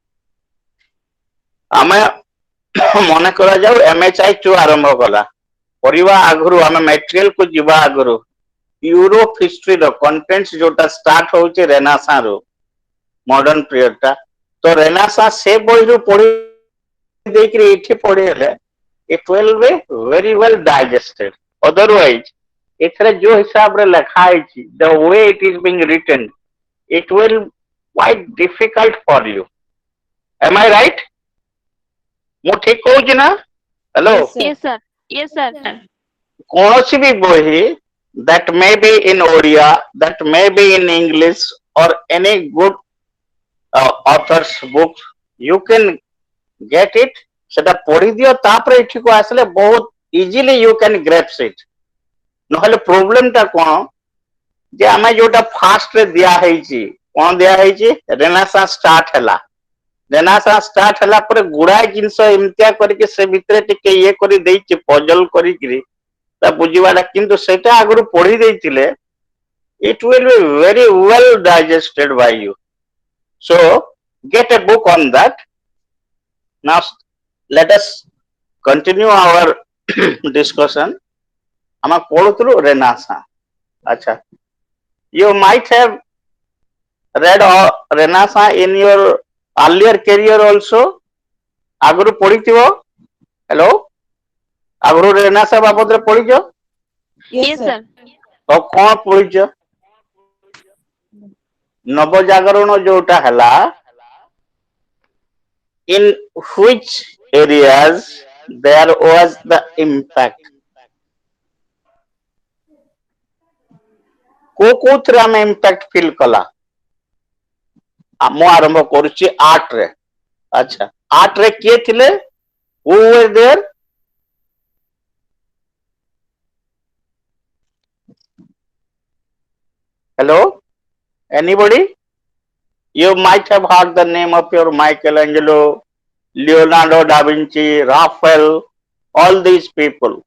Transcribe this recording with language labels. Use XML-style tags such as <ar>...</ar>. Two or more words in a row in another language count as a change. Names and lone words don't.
<or>ଆମେ ମନେ କରାଯାଉ MHI-2 ଆରମ୍ଭ କଲା। କରିବା ଆଗରୁ ଆମେ ମେଟେରିଆଲ କୁ ଯିବା ଆଗରୁ ୟୁରୋପ ହିଷ୍ଟ୍ରିର କଣ୍ଟେଣ୍ଟ ଯୋଉଟା ଷ୍ଟାର୍ଟ ହଉଛି ରେନାସାଁ ରୁ</or> <en>modern period</en> <or>ଟା ତ ରେନାସାଁ ସେ ବହିରୁ ପଢି ଦେଇକିରି ଏଇଠି ପଢିଗଲେ</or> <en>it will be very well digested. Otherwise</en> <or>ଏଥିରେ ଯୋଉ ହିସାବରେ ଲେଖା ହେଇଛି</or> <en>the way it is being written it will quite difficult for you. Am I right?</en> <or>ମୁଁ ଠିକ କହୁଛି ନା? ହ୍ୟାଲୋ।</or> <en>Yes, sir. Yes, sir. Yes, sir.</en> <or>କୌଣସି ବି ବହି</or> <en>that may be in Odia, that may be in English or any good author's book, you can get it.</en> <or>ସେଟା ପଢିଦିଅ ତାପରେ ଏଠିକୁ ଆସିଲେ ବହୁତ ଇଜିଲି</or> <en>you can grasp it.</en> <or>ନହେଲେ ପ୍ରୋବ୍ଲେମ ଟା କଣ ଯେ ଆମେ ଯୋଉଟା ଫାଷ୍ଟ ରେ ଦିଆ ହେଇଛି କଣ ଦିଆ ହେଇଛି ରେନାସାଁ ଷ୍ଟାର୍ଟ ହେଲା। ରେନାସାଁ ଷ୍ଟାର୍ଟ ହେଲା ପରେ ଗୁଡାଏ ଜିନିଷ ଏମିତିଆ କରିକି ସେ ଭିତରେ ଟିକେ ଇଏ କରି ଦେଇଛି ପଜଲ କରିକିରି ତା ବୁଝିବାଟା କିନ୍ତୁ ସେଇଟା ଆଗରୁ ପଢି ଦେଇଥିଲେ</or> <en>it will be very well digested by you. So get a book on that. Now let us continue our discussion.</en> <or>ଆମେ ପଢୁଥିଲୁ ରେନାସାଁ। ଆଚ୍ଛା,</or> <en>you might have read Renaissance in your earlier career also.</en> <or>ଆଗରୁ ପଢିଥିବ। ହ୍ୟାଲୋ, ଆଗରୁ ରେନାସାଁ ବାବଦରେ ପଢିଛ?</or> <en>Yes, Yes, sir. sir.</en> <or>ଆଉ କଣ ପଢିଛ? ନବଜାଗରଣ ଯୋଉଟା ହେଲା</or> <en>in which areas there was the impact?</en> <or>କୋଉଥିରେ ଆମେ</or> <en>impact feel</en> <or>କଲା? ମୁଁ ଆରମ୍ଭ କରୁଛି ଆର୍ଟ ରେ। ଆଚ୍ଛା, ଆର୍ଟ ରେ କିଏ ଥିଲେ?</or> <en>Who were there? Hello, anybody? You might have heard the name of your Michelangelo, Leonardo da Vinci, Raphael, all these people.</en>